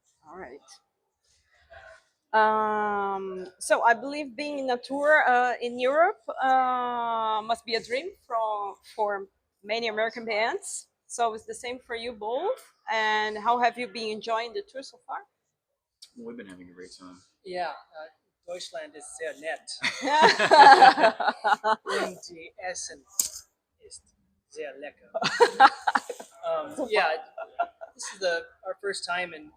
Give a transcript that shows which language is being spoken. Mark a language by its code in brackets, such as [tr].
[en] All right. So I believe being in a tour in Europe must be a dream for many American bands. So it's the same for you both. And how have you been enjoying the tour so far? Well, we've been having a great time. [de] Ja, Deutschland ist sehr nett und die Essen ist sehr lecker. [en] Yeah, this is our first time in